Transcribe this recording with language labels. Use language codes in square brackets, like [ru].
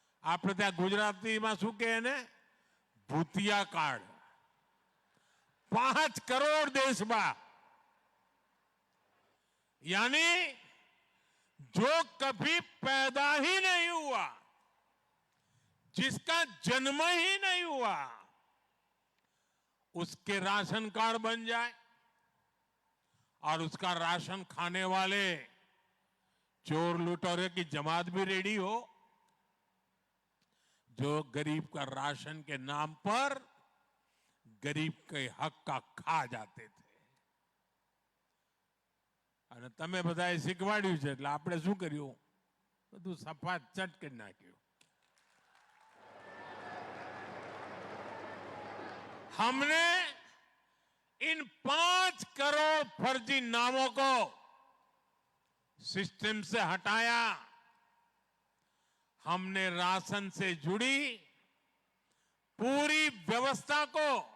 [gu] આપણે ત્યાં ગુજરાતીમાં શું કહે ને ભૂતિયા કાર્ડ [hi] 5 करोड़ देश में, यानी जो कभी पैदा ही नहीं हुआ, जिसका जन्म ही नहीं हुआ, उसके राशन कार्ड बन जाए और उसका राशन खाने वाले चोर लुटेरे की जमात भी रेडी हो, जो गरीब का राशन के नाम पर गरीब के हक का खा जाते थे। [gu] અને તમે બધાએ શીખવાડ્યું છે એટલે આપણે શું કર્યું, બધું સફાત ચટ કરી નાખ્યું। [hi] हमने इन 5 करोड़ फर्जी नामों को सिस्टम से हटाया। हमने राशन से जुड़ी पूरी व्यवस्था को